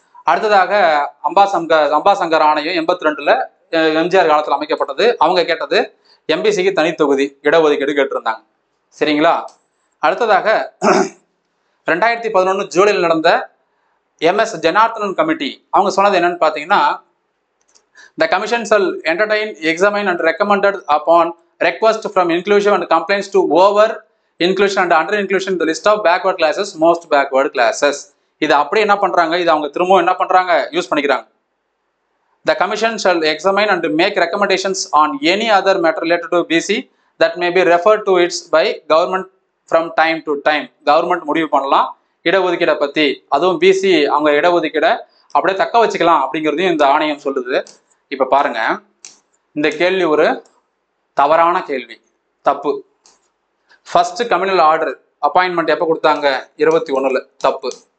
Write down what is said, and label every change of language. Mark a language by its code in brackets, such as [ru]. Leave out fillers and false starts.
[ta] அடுத்ததாக அம்பாசங்கர் ஆணையம் 82 எம்ஜிஆர் காலத்தில் அமைக்கப்பட்டது. அவங்க கேட்டது எம்பிசிக்கு தனி தொகுதி இடஒதுக்கீடு கேட்டிருந்தாங்க. சரிங்களா? அடுத்ததாக 2011 ஜூலையில் நடந்த MS ஜனார்த்தனன் கமிட்டி அவங்க சொன்னது என்னன்னு பார்த்தீங்கன்னா, [en] The commission shall entertain, examine and recommended upon request from inclusion and complaints to over inclusion and under inclusion in the list of backward classes, most backward classes. [ta] இது அப்படியே என்ன பண்றாங்க, இது அவங்க திரும்பவும் என்ன பண்றாங்க, யூஸ் பண்ணிக்கிறாங்க. [en] The commission shall examine and make recommendations on any other matter related to BC that may be referred to it by government from time to time. [ta] Government முடிவு பண்ணலாம் இடஒதுக்கீடை பத்தி, அதுவும் பிசி அவங்க இடஒதுக்கீடை அப்படியே தக்க வச்சுக்கலாம் அப்படிங்கிறதையும் இந்த ஆணையம் சொல்லுது. இப்ப பாருங்க, இந்த கேள்வி ஒரு தவறான கேள்வி, தப்பு. ஃபர்ஸ்ட் கம்யூனல் ஆர்டர் அப்பாயின்மெண்ட் எப்போ கொடுத்தாங்க, 21ல், தப்பு.